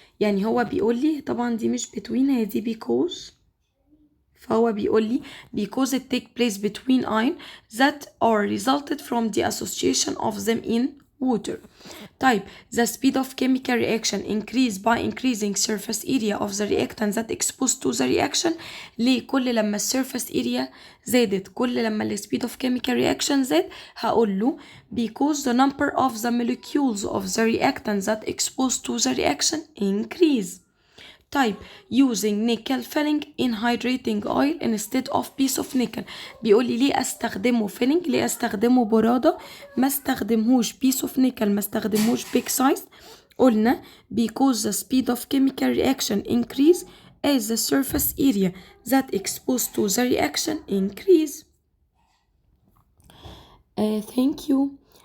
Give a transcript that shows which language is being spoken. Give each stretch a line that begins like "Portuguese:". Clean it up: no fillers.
Arabic: يعني هو بيقول لي طبعا دي مش between، هي دي because. فهو بيقول لي
English: because it take place between ion that are resulted from the association of them in water. طيب the speed of chemical reaction increase by increasing surface area of the reactant that exposed to the reaction.
Arabic: ليه كل لما surface area زادت كل لما ال speed of chemical reaction زاد؟ هقول له
English: because the number of the molecules of the reactant that exposed to the reaction increase. طيب using nickel filling in hydrating oil instead of piece of nickel.
Arabic: بيقول لي ليه استخدمه filling، ليه استخدمه برادة، ما استخدمهوش
English: piece of nickel،
Arabic: ما استخدمهوش big size.
English: قلنا because the speed of chemical reaction increase as the surface area that exposed to the reaction increase. Thank you.